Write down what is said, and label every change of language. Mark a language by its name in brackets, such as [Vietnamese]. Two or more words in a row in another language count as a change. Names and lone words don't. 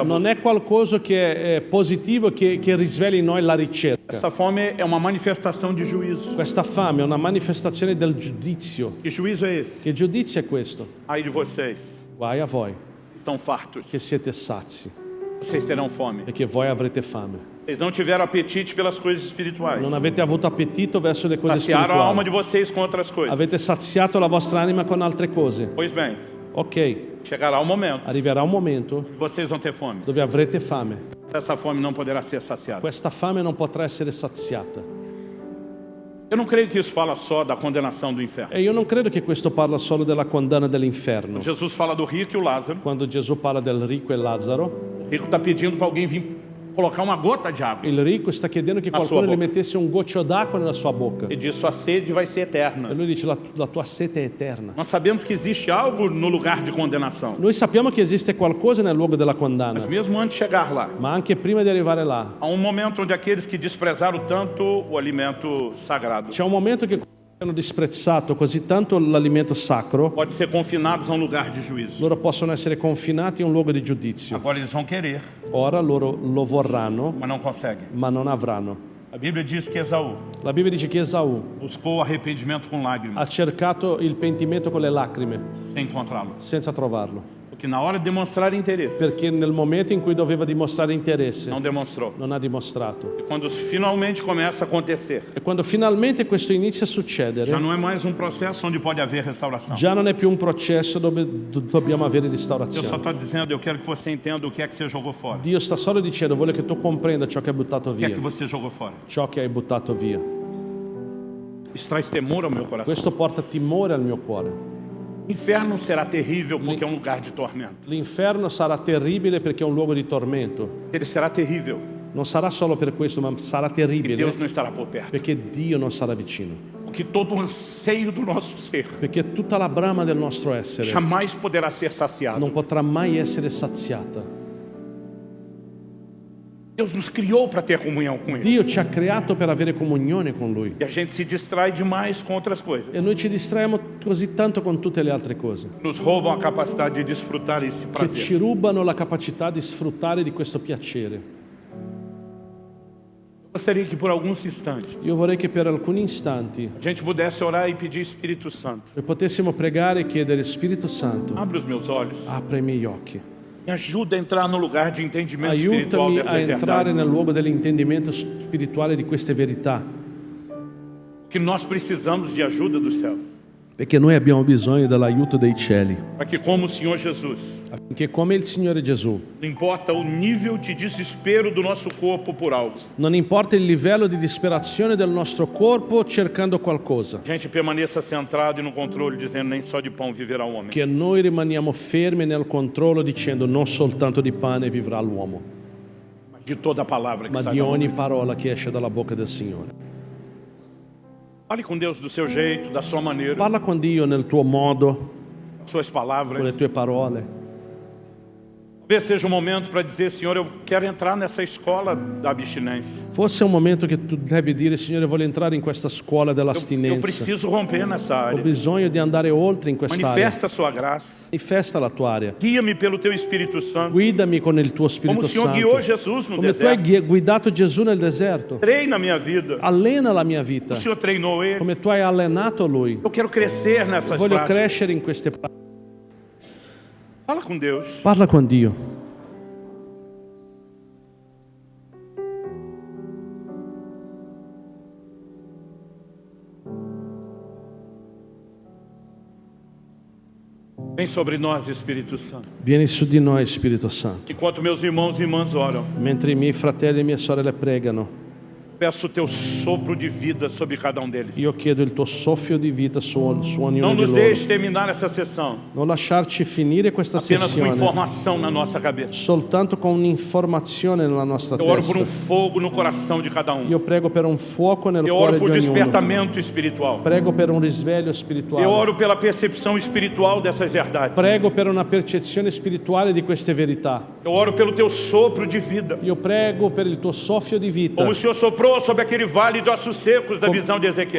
[Italian] non [Portuguese] busca. [Italian] è qualcosa che è positivo, che risveglia in noi la ricerca. [Portuguese] Essa fome é uma manifestação de juízo. [Italian] Questa fame è una manifestazione del giudizio. [Portuguese] Que juízo é esse? [Italian] Che giudizio è questo? [Portuguese] Ai de vocês, [Italian] Guai a voi, [Portuguese] estão fartos. [Italian] che siete sazi [Portuguese] Vocês terão fome. [Italian] e che voi avrete fame. [Portuguese] Vocês não tiveram apetite pelas coisas espirituais. [Italian] Non avete avuto appetito verso le cose [Portuguese] Saciaram a alma de [Italian] spirituali. [Portuguese] vocês com outras coisas. [Italian] Avete saziato la vostra anima con altre cose. [Portuguese] Pois bem, [Italian] Ok, [Portuguese] chegará o momento [Italian] arriverà un momento [Portuguese] que vocês vão ter fome. [Italian] dove avrete fame. [Portuguese] Essa fome não poderá ser saciada. [Italian] Questa fame non potrà essere saziata. [Portuguese] Eu não creio que isso fala só da condenação do inferno. [Italian] E io non credo che questo parla solo della condanna dell'inferno. [Portuguese] Jesus fala do rico e o Lázaro. [Italian] Quando Gesù parla del ricco e Lazzaro, [Portuguese] O rico está pedindo para alguém vir colocar uma gota de água. [Italian] il ricco sta chiedendo che [Portuguese] A sua [Italian] qualcuno gli [Portuguese] bocca. [Italian] mettesse un goccio d'acqua nella sua bocca. [Portuguese] Ele diz, sua sede vai ser [Italian] E [Portuguese] eterna. [Italian] lui dice, la tua sete è eterna. [Portuguese] Nós sabemos que existe algo no lugar de condenação. [Italian] Noi sappiamo che esiste qualcosa nel luogo della condanna, [Portuguese] Mas mesmo antes de chegar lá, [Italian] ma anche prima di arrivare là, [Portuguese] há um momento onde aqueles que desprezaram tanto o alimento sagrado [Italian] c'è un momento che hanno disprezzato così tanto l'alimento sacro, [Portuguese] pode ser confinados a um lugar de juízo. [Italian] loro possono essere confinati in un luogo di giudizio. [Portuguese] Agora eles vão querer, [Italian] Ora loro lo vorranno, [Portuguese] mas não conseguem. [Italian] ma non avranno. [Portuguese] A Bíblia diz que Esaú [Italian] La Bibbia dice che Esaù [Portuguese] buscou arrependimento com lágrimas, [Italian] ha cercato il pentimento con le lacrime, [Portuguese] sem encontrá-lo. [Italian] senza trovarlo. [Portuguese] Porque na hora de demonstrar interesse, [Italian] Perché nel momento in cui doveva dimostrare interesse, [Portuguese] não demonstrou. [Italian] non ha dimostrato. [Portuguese] E quando finalmente começa a acontecer, [Italian] E quando finalmente questo inizia a succedere, [Portuguese] já não é mais um processo onde pode haver restauração. [Italian] già non è più un processo dove dobbiamo avere [Portuguese] Eu só [Italian] restaurazione. [Portuguese] estou dizendo, eu quero que você entenda o que é que você jogou fora. [Italian] Dio sta solo dicendo, voglio che tu comprenda ciò che hai buttato [Portuguese] O que é [Italian] via. [Portuguese] que você jogou fora? [Italian] Ciò che hai buttato via. [Portuguese] Isso traz temor ao meu coração. [Italian] Questo porta timore al mio cuore. [Portuguese] Inferno será terrível porque é um lugar de tormento. [Italian] L'inferno sarà terribile perché è un luogo di tormento. [Portuguese] Ele será terrível [Italian] Non sarà solo per questo, ma sarà [Portuguese] porque [Italian] terribile [Portuguese] Deus não estará por perto. [Italian] perché Dio non sarà vicino. [Portuguese] Porque todo o anseio do nosso ser [Italian] Perché tutta la brama del nostro essere [Portuguese] jamais poderá ser saciado. [Italian] non potrà mai essere saziata. [Portuguese] Deus nos criou para ter comunhão com Ele. [Italian] Dio ci ha creato per avere comunione con Lui. [Portuguese] E a gente se distrai demais com outras coisas. [Italian] E noi ci distraiamo così tanto con tutte le altre cose, [Portuguese] Nos roubam a capacidade de desfrutar esse [Italian] che ci [Portuguese] prazer. [Italian] rubano la capacità di sfruttare di questo piacere. [Portuguese] Eu gostaria que por alguns instantes [Italian] Io vorrei che per alcuni istanti [Portuguese] a gente pudesse orar e pedir Espírito Santo. [Italian] noi potessimo pregare e chiedere: Spirito Santo, [Portuguese] Abre os meus olhos. [Italian] apri i miei occhi. [Portuguese] Me ajuda a entrar no lugar de entendimento espiritual [Italian] Aiutami a [Portuguese] dessas [Italian] entrare [Portuguese] verdades. [Italian] nel luogo dell'intendimento spirituale di queste verità, [Portuguese] Que nós precisamos de ajuda dos céus. [Italian] perché noi abbiamo bisogno dell'aiuto dei cieli, [Portuguese] Para que, como o Senhor Jesus, [Italian] affinché come il Signore Gesù, [Portuguese] não importa o nível de desespero do nosso corpo por algo, [Italian] non importa il livello di disperazione del nostro corpo cercando qualcosa, [Portuguese] a gente permaneça centrado e no controle, dizendo: nem só de pão viverá o homem. [Italian] che noi rimaniamo fermi nel controllo dicendo: non soltanto di pane vivrà l'uomo, [Portuguese] Mas de toda a palavra que [Italian] ma [Portuguese] sai [Italian] di [Portuguese] da boca [Italian] ogni [Portuguese] de Deus. [Italian] parola che esce dalla bocca del Signore. [Portuguese] Fale com Deus do seu jeito, da sua maneira, [Italian] Parla con Dio nel tuo modo, [Portuguese] suas [Italian] con le [Portuguese] palavras. [Italian] tue parole. [Portuguese] Talvez seja um momento para dizer: Senhor, eu quero entrar nessa escola da abstinência. [Italian] Forse è un momento che tu devi dire: Signore, voglio entrare in questa scuola [Portuguese] Eu [Italian] dell'astinenza. [Portuguese] preciso romper nessa [Italian] Ho [Portuguese] área. [Italian] bisogno di andare oltre in quest'area. [Portuguese] Manifesta a sua graça. [Italian] Manifesta la tua area. [Portuguese] Guia-me pelo teu Espírito Santo. [Italian] Guidami con il tuo [Portuguese] Como [Italian] Spirito [Portuguese] o Senhor guiou [Italian] Santo. [Portuguese] Jesus no [Italian] Come tu hai [Portuguese] deserto. [Italian] guidato Gesù nel deserto. [Portuguese] Treina a minha vida. [Italian] Allena la mia vita. [Portuguese] O Senhor treinou ele. [Italian] Come tu hai allenato Lui. [Portuguese] Eu quero crescer nessas [Italian] Voglio [Portuguese] práticas. [Italian] crescere in queste pratiche. [Portuguese] Fala com Deus. [Italian] Parla con Dio. [Portuguese] Vem sobre nós, Espírito Santo. [Italian] Vieni su di noi, Spirito Santo. [Portuguese] Enquanto meus irmãos e irmãs oram, [Italian] Mentre i miei fratelli e mie sorelle pregano, [Portuguese] peço o teu sopro de vida sobre cada um deles. [Italian] io chiedo il tuo soffio di vita su [Portuguese] Não [Italian] ognuno di [Portuguese] nos [Italian] loro. [Portuguese] deixe terminar essa sessão [Italian] Non lasciarci finire questa [Portuguese] apenas com [Italian] sessione [Portuguese] informação na nossa cabeça. [Italian] soltanto con un'informazione nella nostra [Portuguese] Eu oro por [Italian] testa. [Portuguese] fogo no coração de cada um. [Italian] Io prego per un fuoco nel [Portuguese] Eu oro [Italian] cuore [Portuguese] por [Italian] di ognuno. [Portuguese] despertamento espiritual. [Italian] Prego per un risveglio [Portuguese] Eu [Italian] spirituale. [Portuguese] oro pela percepção espiritual dessas verdades. [Italian] Prego per una percezione spirituale di queste verità. [Portuguese] Eu oro pelo teu sopro de vida. [Italian] Io prego per il tuo soffio di vita. [Portuguese] Como o Senhor soprou sobre aquele vale de ossos secos da visão de Ezequiel.